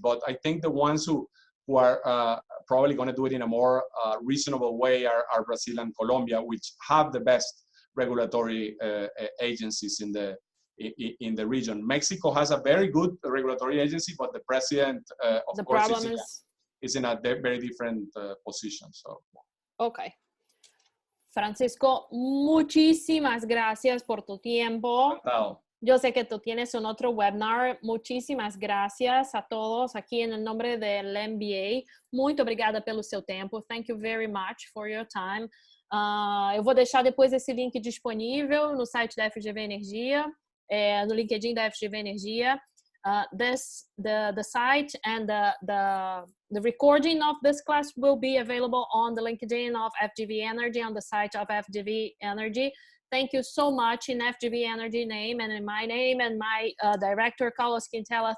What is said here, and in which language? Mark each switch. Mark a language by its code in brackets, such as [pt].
[en] But I think the ones who are probably going to do it in a more reasonable way are Brazil and Colombia, which have the best regulatory agencies in the region. Mexico has a very good regulatory agency, but the president, of course, is in a very different position. So. Okay. [es] Francisco, muchísimas gracias por tu tiempo. [en] Wow. [es] Yo sé que tú tienes un otro webinar. Muchísimas gracias a todos [pt] aqui em nome [es] del MBA. [pt] Muito obrigada pelo seu tempo. [en] Thank you very much for your time. [pt] Eu vou deixar depois esse link disponível no site da FGV Energia, no LinkedIn da FGV Energia. [en] The site and the recording of this class will be available on the LinkedIn of FGV Energy, on the site of FGV Energy. Thank you so much in FGV Energy name and in my name and my director, Carlos Quintela.